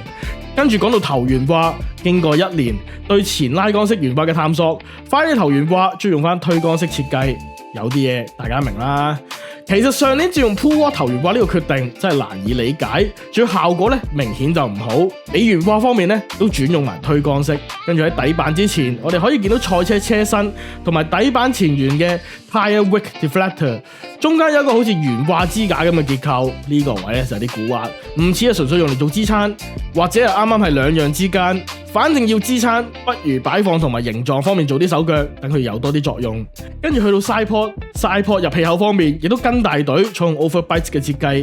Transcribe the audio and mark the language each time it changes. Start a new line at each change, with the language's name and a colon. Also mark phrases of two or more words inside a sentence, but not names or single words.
Cantonese: 跟住講到頭懸掛，經過1年對前拉桿式懸掛嘅探索，法拉利頭懸掛中意用翻推桿式設計，有啲嘢大家明啦。其實上年只用
English: pull rod
Cantonese: 頭懸掛呢個決定真係難以理解，仲要效果咧明顯就唔好。尾懸掛方面咧都轉用埋推桿式，跟住喺底板之前，我哋可以見到賽車車身同埋底板前緣嘅
English: tyre wick deflector，
Cantonese: 中間有一個好似懸掛支架咁嘅結構，呢個位咧就有啲古惑，唔似係純粹用嚟做支撐，或者係啱啱係兩樣之間。反正要支撐，不如擺放同埋形狀方面做啲手腳，等佢有多啲作用。跟住去到
English: side pod
Cantonese: 入氣口方面，亦都跟大隊採用 overbite 嘅設計。